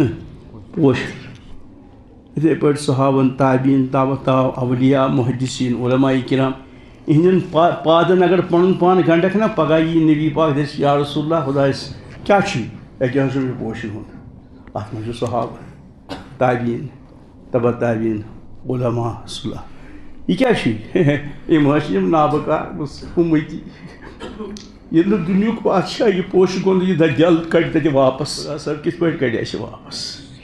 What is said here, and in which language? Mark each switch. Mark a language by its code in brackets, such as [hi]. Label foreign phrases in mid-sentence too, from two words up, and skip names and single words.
[ks] پوشہِ یِتھَے پٲٹھۍ صحابن تابعین تابع اولیاء محدثیٖن علماء کرام یِہنٛدٮ۪ن پادن اگر پَنُن پان گنٛڈکھ نا پگاہ یی نبی پاک دَپہِ [ar] یا رسول اللہ [ks] خۄدایَس کیٛاہ چھُ اَکہِ حظ چھُ مےٚ پوشن ہُنٛد اَتھ منٛز چھُ صحابہ تابعین تبع تابعین علماء صلح یہِ کیٛاہ چھُ یِم حظ چھِ یِم نابکار اُمتی ییٚلہِ نہٕ دُنیُک بادشاہ یہِ پوشہٕ گوٚنٛد یہِ دجال کڑِ تَتہِ واپس صٲب کِتھ پٲٹھۍ کڑِ اَسہِ واپس